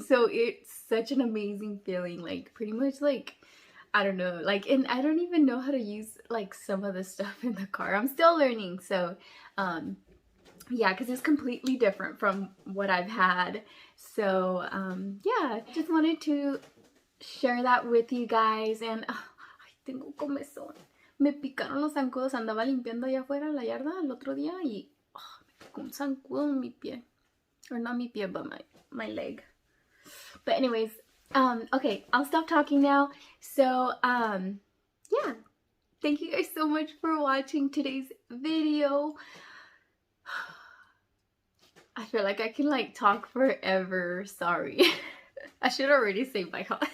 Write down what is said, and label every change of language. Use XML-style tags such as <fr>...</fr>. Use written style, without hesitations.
<en>So it's such an amazing feeling, like pretty much like, I don't know, like, and I don't even know how to use like some of the stuff in the car. I'm still learning. So yeah, because it's completely different from what I've had. So yeah, just wanted to share that with you guys.</en> <es>And ay, tengo comezón. Me picaron los zancudos. Andaba limpiando allá afuera la yarda el otro día y me picó un zancudo en mi pie.</es> <en>Or not</en> <es>mi pie,</es> <en>but my leg. But anyways, okay, I'll stop talking now. So yeah, thank you guys so much for watching today's video. I feel like I can like talk forever. Sorry. I should already say bye.</en>